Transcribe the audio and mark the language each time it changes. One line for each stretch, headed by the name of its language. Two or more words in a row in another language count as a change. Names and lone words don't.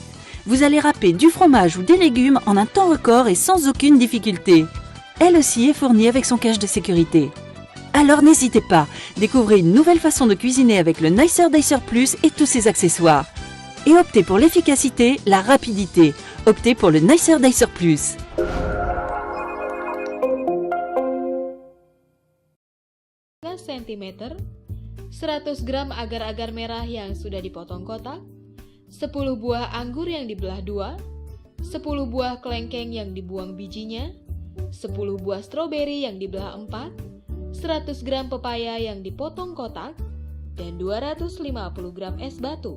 French: Vous allez râper du fromage ou des légumes en un temps record et sans aucune difficulté. Elle aussi est fournie avec son cache de sécurité. Alors n'hésitez pas, découvrez une nouvelle façon de cuisiner avec le Nicer Dicer Plus et tous ses accessoires. Et optez pour l'efficacité, la rapidité. Optez pour le Nicer Dicer Plus.
Indonesian: cm, 100 gram agar-agar merah yang sudah dipotong kotak, 10 buah anggur yang dibelah dua, 10 buah kelengkeng yang dibuang bijinya, 10 buah stroberi yang dibelah 4, 100 gram pepaya yang dipotong kotak, dan 250 gram es batu.